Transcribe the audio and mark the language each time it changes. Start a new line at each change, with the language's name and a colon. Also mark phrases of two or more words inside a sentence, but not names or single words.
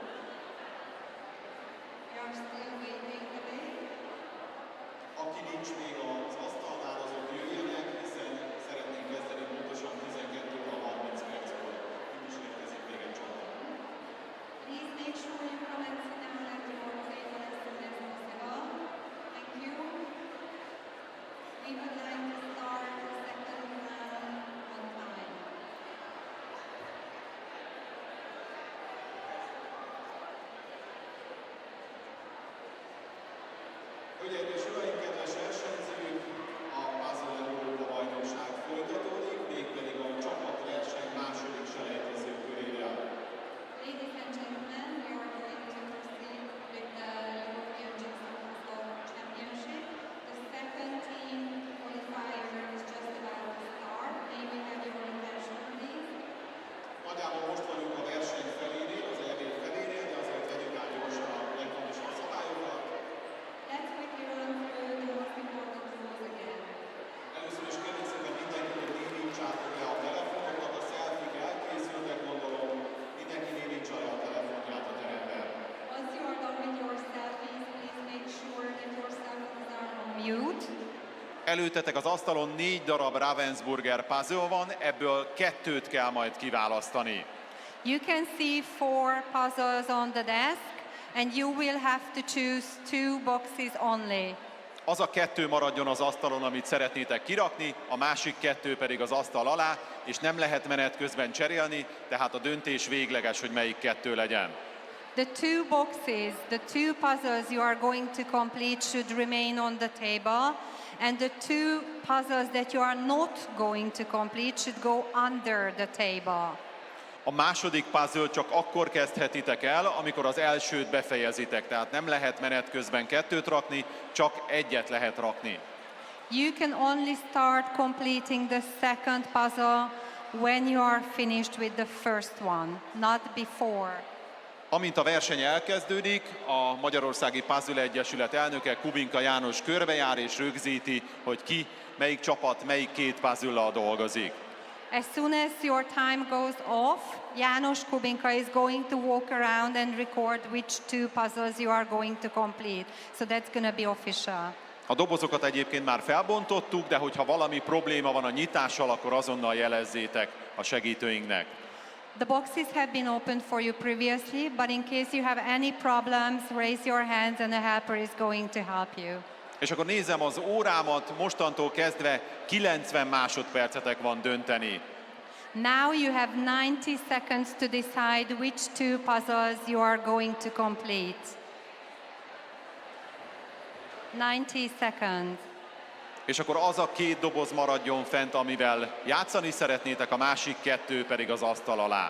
English: We are still waiting today.
Hungarian: Aki nincs még az asztalnál, azok jöjjenek, hiszen szeretnénk kezdeni pontosan 12 óra 30 perckor. Így is érkezik még egy csapat.
English: Please make sure you come and sit down at your table as soon as possible. Thank you. We would like to start the second round on time.
Hungarian: Hölgyeim és uraim, kedves versenyzők, a Puzzle Európa bajnokság folytatódik, mégpedig a csapatverseny második selejtező körére.
English: Ladies and gentlemen, we are going to proceed with the European Jigsaw Championship. The second team qualifier is just about to start. May we have your attention, please?
Hungarian: Nagyjából most vagyunk a verseny felénél, az EB felénél, de azért vegyük át gyorsan a legfontosabb szabályokat.
English: Let's quickly run through the most important rules again.
Hungarian: Először is kérlek szépen mindenki, hogy némítsátok le a telefonokat, a selfie-k elkészültek, gondolom, mindenki némítsa le a telefonját a teremben.
English: Once you are done with your selfies, please make sure that your cell phones are on mute.
Hungarian: Előttetek az asztalon 4 darab Ravensburger puzzle van, ebből 2-t kell majd kiválasztani.
English: You can see 4 puzzles on the desk, and you will have to choose 2 boxes only.
Hungarian: Az a 2 maradjon az asztalon, amit szeretnétek kirakni, a másik 2 pedig az asztal alá, és nem lehet menet közben cserélni, tehát a döntés végleges, hogy melyik 2 legyen.
English: The 2 boxes, the 2 puzzles you are going to complete should remain on the table, and the 2 puzzles that you are not going to complete should go under the table.
Hungarian: A második puzzle csak akkor kezdhetitek el, amikor az elsőt befejezitek, tehát nem lehet menet közben 2-t rakni, csak 1-et lehet rakni.
English: You can only start completing the second puzzle when you are finished with the first one, not before.
Hungarian: Amint a verseny elkezdődik, a Magyarországi Puzzle Egyesület elnöke Kubinka János körbejár és rögzíti, hogy ki, melyik csapat, melyik két puzzle-lal dolgozik.
English: As soon as your time goes off, János Kubinka is going to walk around and record which two puzzles you are going to complete. So that's going to be official.
Hungarian: A dobozokat egyébként már felbontottuk, de hogyha valami probléma van a nyitással, akkor azonnal jelezzétek a segítőinknek.
English: The boxes have been opened for you previously, but in case you have any problems, raise your hands and a helper is going to help you.
Hungarian: És akkor nézem az órámat, mostantól kezdve 90 másodpercetek van dönteni.
English: Now you have 90 seconds to decide which two puzzles you are going to complete. 90 seconds.
Hungarian: És akkor az a két doboz maradjon fent, amivel játszani szeretnétek, a másik kettő pedig az asztal alá.